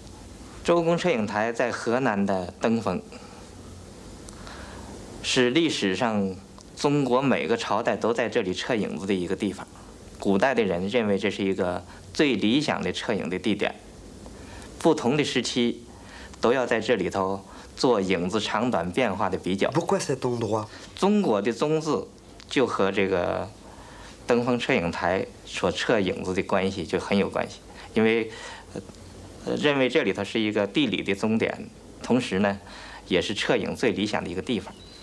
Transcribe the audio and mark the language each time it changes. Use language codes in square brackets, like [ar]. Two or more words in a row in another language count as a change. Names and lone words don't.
[zh] 周公摄影台在河南的登封，是历史上中国每个朝代都在这里测影子的一个地方。古代的人认为这是一个最理想的测影的地点，不同的时期都要在这里头做影子长短变化的比较。 [fr] Pourquoi cet endroit？ [zh] 中国的中字就和这个登封摄影台所测影子的关系就很有关系，因为认为这里头是一个地理的终点，同时呢，也是测影最理想的一个地方。